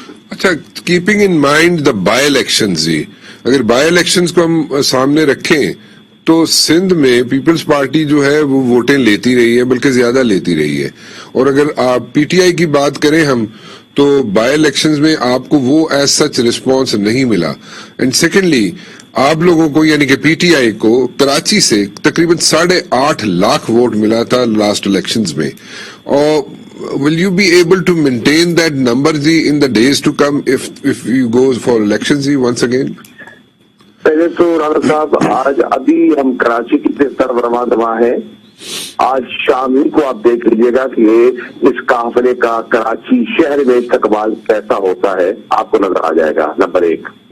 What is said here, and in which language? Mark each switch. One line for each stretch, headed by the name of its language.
Urdu: اچھا,
English: keeping in mind the by elections
Urdu: جی, اگر by elections کو ہم سامنے رکھیں تو سندھ میں پیپلز پارٹی جو ہے وہ ووٹیں لیتی رہی ہے, بلکہ زیادہ لیتی رہی ہے. اور اگر آپ پی ٹی آئی کی بات کریں ہم, تو بائی الیکشنز میں آپ کو وہ
English: as such response
Urdu: نہیں ملا.
English: and secondly
Urdu: آپ لوگوں کو یعنی کہ پی ٹی آئی کو کراچی سے تقریباً 8.5 لاکھ ووٹ ملا تھا
English: last elections
Urdu: میں.
English: اور will you be able to maintain that number جی in the days to come if you go for elections جی once again؟
Urdu: پہلے تو رانا صاحب, آج ابھی ہم کراچی کی طرف رواں دواں ہیں. آج شام ہی کو آپ دیکھ لیجیے گا کہ اس قافلے کا کراچی شہر میں استقبال کیسا ہوتا ہے, آپ کو نظر آ جائے گا. نمبر 1.